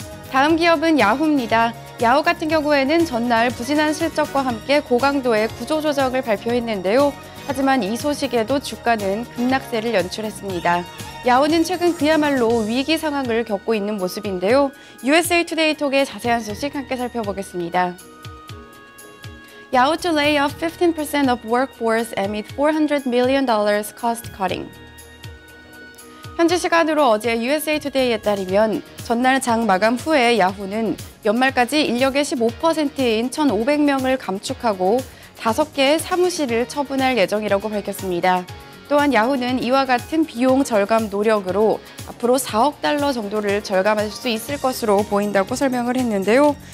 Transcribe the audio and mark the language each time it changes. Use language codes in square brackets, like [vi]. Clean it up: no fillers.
[ko] 다음 기업은 야후입니다. 야후 같은 경우에는 전날 부진한 실적과 함께 고강도의 구조조정을 발표했는데요. 하지만 이 소식에도 주가는 급락세를 연출했습니다. 야후는 최근 그야말로 위기 상황을 겪고 있는 모습인데요. USA Today 톡의 자세한 소식 함께 살펴보겠습니다. [en] Yahoo to lay off 15% of workforce amid $400 million cost cutting. [ko] 현지 시간으로 어제 USA Today에 따르면 전날 장 마감 후에 야후는 연말까지 인력의 15%인 1,500명을 감축하고 5개의 사무실을 처분할 예정이라고 밝혔습니다. 또한 야후는 이와 같은 비용 절감 노력으로 앞으로 4억 달러 정도를 절감할 수 있을 것으로 보인다고 설명을 했는데요.